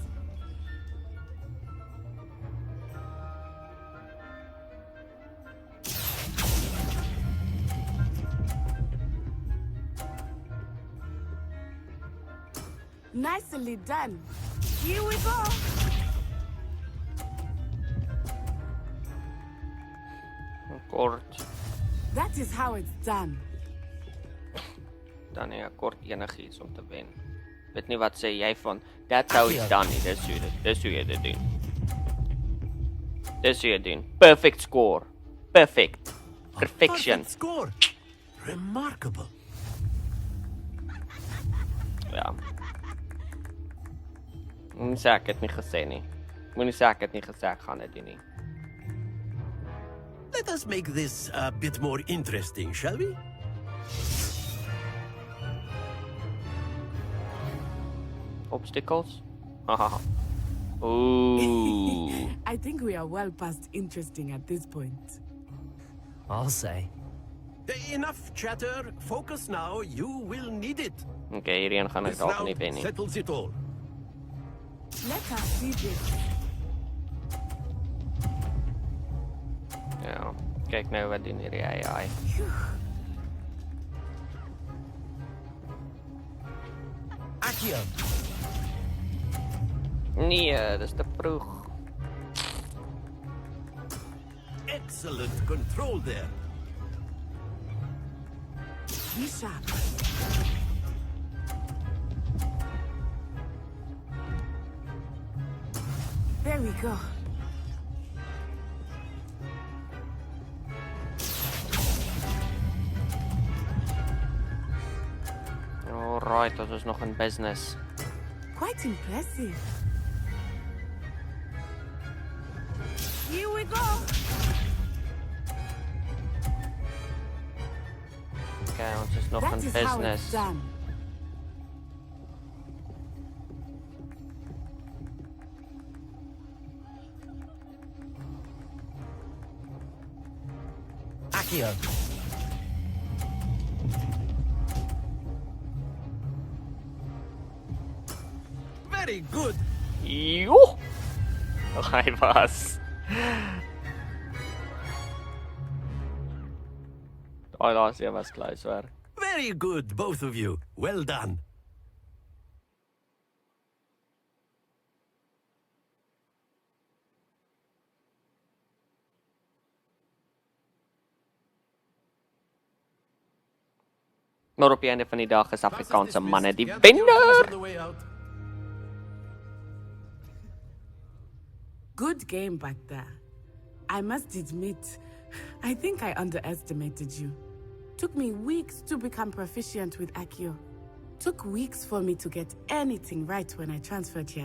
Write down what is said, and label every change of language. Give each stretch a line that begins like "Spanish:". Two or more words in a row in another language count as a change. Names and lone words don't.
English: Nicely done. Here we go!
Afrikaans: Kort.
English: That is how it's done.
Afrikaans: dan nie, ek kort enigiets om te wen. Weet nie wat sê jy van,
English: that's how it's done
Afrikaans: nie, dis hoe jy dit doen. Dis hoe jy doen,
English: perfect score, perfect, perfection. Perfect score. Remarkable.
Afrikaans: Ja. Moenie sê ek het nie gesê nie. Moenie sê ek het nie gesê ek gaan dit doen nie.
English: Let us make this a bit more interesting, shall we? Obstacles? Haha. Ooh. I think we are well past interesting at this point. I'll say. Enough chatter. Focus now. You will need it.
Afrikaans: Okay, hierheen gaan ek
English: This
Afrikaans: dalk nie
English: round
Afrikaans: wen nie.
English: settles it all. Let us see this.
Afrikaans: Ja, kyk nou wat doen hierdie AI.
English: Accio!
Afrikaans: Nee, dis te vroeg.
English: Excellent control there. Be sharp. There we go. Alright,
Afrikaans: dat is nog een business.
English: Quite impressive. Here we go.
Afrikaans: Okay, ons is nog
English: That
Afrikaans: een
English: is how it's
Afrikaans: business.
English: done. Accio! Very good.
Afrikaans: Joh! Hij was. Oh, laatste was close hoor.
English: Very good, both of you. Well done.
Afrikaans: Maar op die einde van die dag is Afrikaanse
English: Classes
Afrikaans: manne die
English: dismissed. Gather your
Afrikaans: wenner.
English: on the way out. Good game back there. I must admit, I think I underestimated you. Took me weeks to become proficient with Accio. Took weeks for me to get anything right when I transferred here.